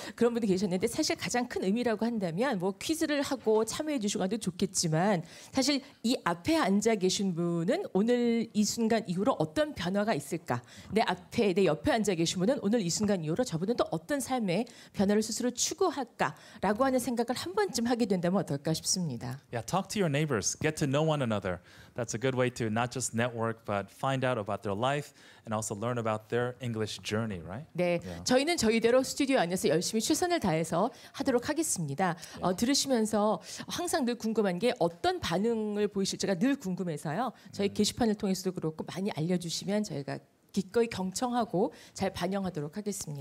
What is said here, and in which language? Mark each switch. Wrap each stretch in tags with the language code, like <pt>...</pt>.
<ko>그런 분도 계셨는데 사실 가장 큰 의미라고 한다면 뭐 퀴즈를 하고 참여해 주시고 하도 좋겠지만 사실 이 앞에 앉아 계신 분은 오늘 이 순간 이후로 어떤 변화가 있을까? 내 옆에 앉아 계신 분은 오늘 이 순간 이후로 저분은 또 어떤 삶의 변화를 스스로 추구할까라고 하는 생각을 한 번쯤 하게 된다면 어떨까 싶습니다.</ko> <en>Yeah, talk to your neighbors. Get to know one another. That's a good way to not just network, but find out about their life and also learn about their English journey, right?</en> <ko>네, 저희는 저희대로 스튜디오 안에서 열심히 최선을 다해서 하도록 하겠습니다. 들으시면서 항상 늘 궁금한 게 어떤 반응을 보이실지가 늘 궁금해서요. 저희 게시판을 통해서도 그렇고 많이 알려주시면 저희가 기꺼이 경청하고 잘 반영하도록 하겠습니다.</ko>